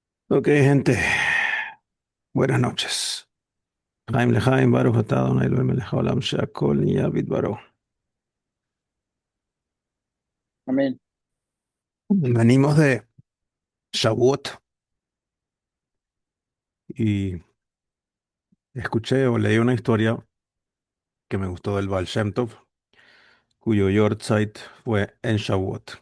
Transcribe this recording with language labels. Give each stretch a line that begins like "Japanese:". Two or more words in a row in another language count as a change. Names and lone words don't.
Spanish: Ok, gente, buenas noches.
Hebrew: חיים לחיים, ברוך אתה אדוני אלוהים מלך העולם שהכל נהיה בדברו.
Spanish: Amén. Venimos de Shavuot y escuché o leí una historia que me gustó del Baal Shem Tov, cuyo Yortzeit fue en Shavuot.